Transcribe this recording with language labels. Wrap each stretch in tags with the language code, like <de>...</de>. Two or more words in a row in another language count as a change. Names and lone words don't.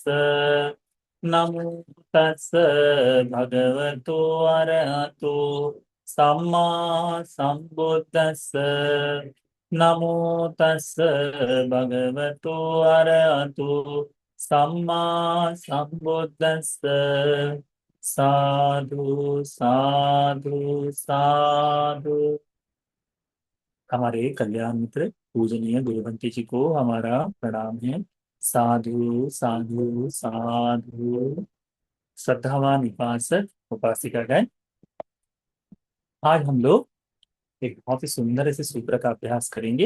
<pi>नमो तस् भगवतो अरहतो सम्मा सम्बुद्धस्स। नमो तस् भगवतो अरहतो सम्मा सम्बुद्धस्स। साधु साधु साधु।</pi> <hi>हमारे कल्याण मित्र पूजनीय गुरुवंती जी को हमारा प्रणाम है।</hi> <pi>साधु साधु साधु।</pi> <hi>श्रद्धावान उपासक उपासिकागण, आज हम लोग एक बहुत ही सुंदर ऐसे सूत्र का अभ्यास करेंगे।</hi>